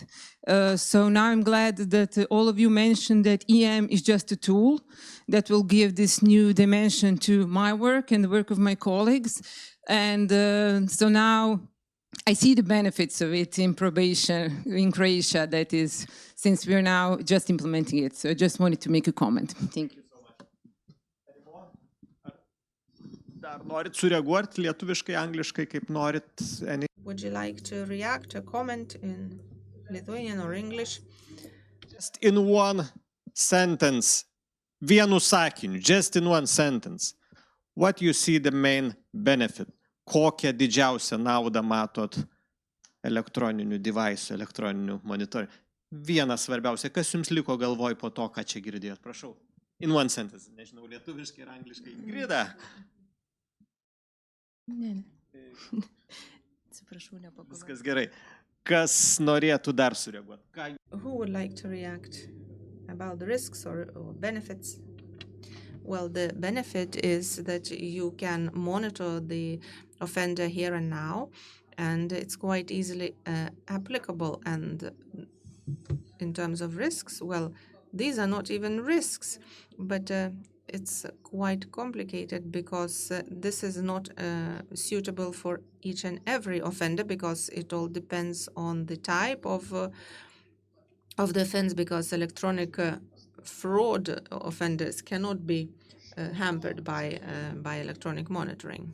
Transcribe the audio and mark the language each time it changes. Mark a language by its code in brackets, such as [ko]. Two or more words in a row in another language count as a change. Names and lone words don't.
[en] So now I'm glad that all of you mentioned that EM is just a tool that will give this new dimension to my work and the work of my colleagues. And so now I see the benefits of it in probation in Croatia, that is, since we're now just implementing it. So I just wanted to make a comment. Thank you. [lt] Dar norit sureaguoti lietuviškai, angliškai, kaip norit? [en] Would you like to react or comment in Lithuanian or English? Just in one sentence, [lt] vienu sakiniu, [en] just in one sentence, what you see the main benefit? [lt] Kokią didžiausią naudą matot elektroninių device, elektroninių monitorių? Vienas svarbiausia, kas jums liko galvoj po to, ką čia girdėjot? Prašau. [en] In one sentence. [lt] Nežinau, lietuviškai ir angliškai. Ingrida. Viskas gerai. Kas norėtų dar sureaguoti? [en] Who would like to react about the risks or benefits? Well, the benefit is that you can monitor the offender here and now, and it's quite easily applicable. And in terms of risks, well, these are not even risks, but it's quite complicated because this is not suitable for each and every offender, because it all depends on the type of the offense, because electronic fraud offenders cannot be hampered by electronic monitoring.